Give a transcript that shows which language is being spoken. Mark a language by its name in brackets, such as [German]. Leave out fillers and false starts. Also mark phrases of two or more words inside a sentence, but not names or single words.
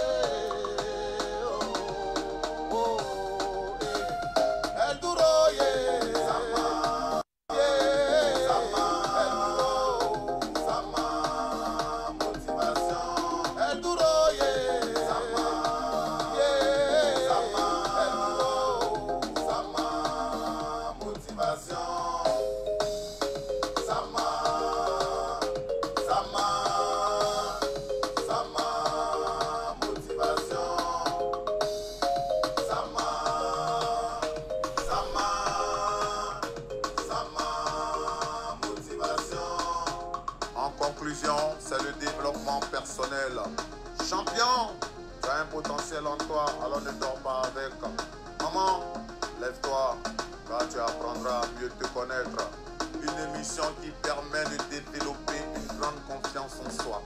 [Spanish] Oh, oh, eh. El duro, [English] yeah. Sama, yeah. [Spanish] Sama, el duro. Sama, motivation. El duro, yeah. Sama, yeah. Sama, el duro. Sama, motivation. [English] Sama. Sama motivation. Sama motivation. [French] En conclusion, c'est le développement personnel. Champion, tu as un potentiel en toi, alors ne dors pas avec. Maman, lève-toi, car tu apprendras à mieux te connaître. Une émission qui permet de développer une grande confiance en soi.